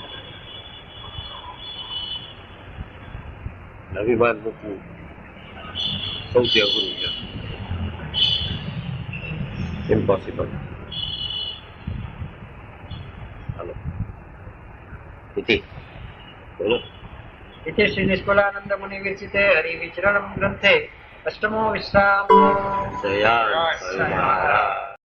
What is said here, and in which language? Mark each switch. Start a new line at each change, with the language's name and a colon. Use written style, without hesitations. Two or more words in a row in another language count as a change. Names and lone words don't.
Gujarati: અભિમાન મૂકવું સૌથી અઘરું છે, ઇમ્પોસિબલ. હાલો ઇતિ બોલો.
Sanskrit: इति श्री निष्कुलानंद मुनि विरचिते हरि विचरण ग्रंथे अष्टमो विश्राम.
Gujarati: જયા મહારાજ.